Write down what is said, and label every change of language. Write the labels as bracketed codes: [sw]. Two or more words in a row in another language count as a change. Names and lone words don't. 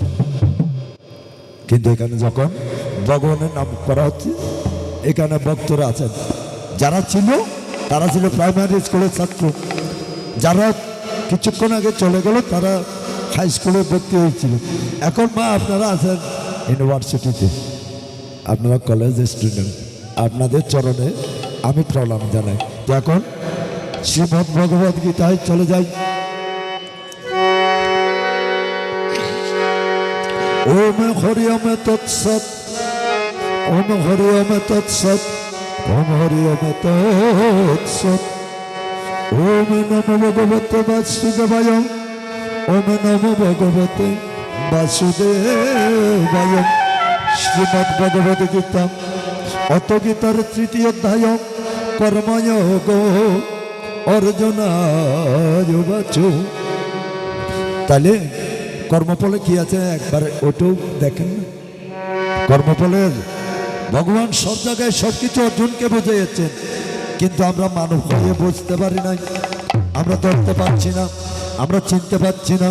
[bn] কিন্তু এখানে যখন ভগবানের নাম করা হচ্ছে, এখানে ভক্তরা আছেন, যারা ছিল তারা ছিল [en] primary school [bn] ছাত্র, যারা কিছুক্ষণ আগে চলে গেল তারা [en] high school [bn] ভর্তি হয়েছিল, এখন মা আপনারা আছেন ইউনিভার্সিটিতে। আপনারা [en] college student, [bn] আপনাদের চরণে আমি প্রণাম জানাই। তো এখন শ্রীমদ্ ভগবদ গীতায় চলে যাই। [sa] ওম হরি ওম তৎসৎ, ওম হরি ওম তৎসৎ, ওম হরি ওম তৎসৎ। ওম নমো ভগবতে বাসুদেবায়, ওম নমো ভগবতে বাসুদেবায়। [bn] শ্রীমদ্ ভগবদ গীতা অত গীতার তৃতীয় অধ্যায় কর্মযোগ অর্জুনায় বাচু। তাহলে কর্মফলে কি আছে একবার ওটাও দেখেন না। কর্মফলের ভগবান সব জায়গায় সব কিছু অর্জুনকে বুঝিয়েছেন, কিন্তু আমরা মানব হয়ে বুঝতে পারি নাই, আমরা ধরতে পারছি না, আমরা চিনতে পারছি না।